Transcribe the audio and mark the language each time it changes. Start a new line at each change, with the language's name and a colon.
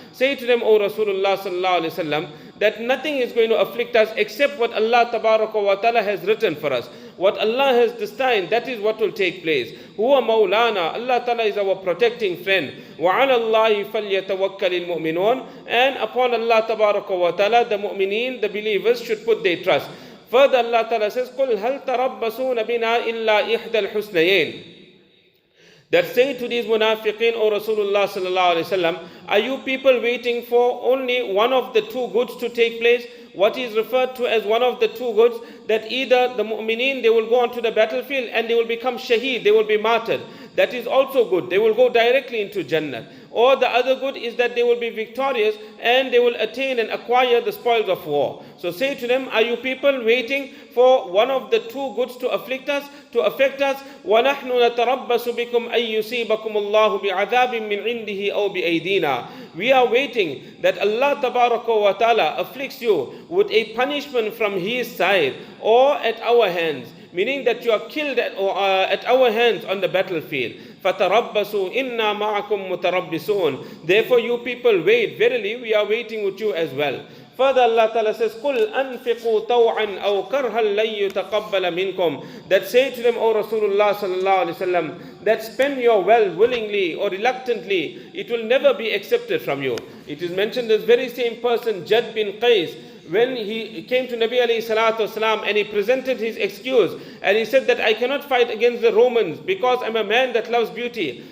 English: Say to them, O Rasulullah sallallahu alaihi wasallam, that nothing is going to afflict us except what Allah Tabaraka wa Ta'ala has written for us. What Allah has destined, that is what will take place.
Arabic: Huwa Maulana,
English: Allah Ta'ala is our protecting friend.
Arabic: وَعَلَى اللَّهِ فَلْيَتَوَكَّلِ الْمُؤْمِنُونَ.
English: And upon Allah Tabaraka wa Ta'ala, the mu'mineen, the believers, should put their trust. Further, Allah Ta'ala says,
Arabic: قُلْ هَلْ تَرَبَّصُونَ بِنَا إِلَّا إِحْدَى الْحُسْنَيَيْنِ.
English: That say to these munafiqeen, O Rasulullah sallallahu alaihi wasallam, are you people waiting for only one of the two goods to take place? What is referred to as one of the two goods, that either the mu'mineen, they will go onto the battlefield and they will become shaheed, they will be martyred. That is also good. They will go directly into Jannah. Or the other good is that they will be victorious and they will attain and acquire the spoils of war. So say to them, are you people waiting for one of the two goods to afflict us, to affect us?
Arabic: وَنَحْنُ نَتَرَبَّصُ بِكُمْ أَن يُصِيبَكُمُ اللَّهُ بِعَذَابٍ مِّنْ عِنْدِهِ أَوْ بِأَيْدِينَا.
English: We are waiting that Allah Tabaraka wa Ta'ala afflicts you with a punishment from His side or at our hands. Meaning that you are killed at our hands on the battlefield.
Arabic: فَتَرَبَّصُوا إِنَّا مَعَكُمْ مُتَرَبِّصُونَ.
English: Therefore you people wait, verily we are waiting with you as well. Further Allah Ta'ala says,
Arabic: قُلْ أَنْفِقُوا طَوْعًا أَوْ كَرْهًا لَن يُتَقَبَّلَ مِنْكُمْ.
English: That say to them, O Rasulullah sallallahu alaihi wasallam, that spend your wealth willingly or reluctantly, it will never be accepted from you. It is mentioned this very same person, Jad bin Qais, when he came to Nabi alayhi salatu wasalam and he presented his excuse and he said that I cannot fight against the Romans because I'm a man that loves beauty.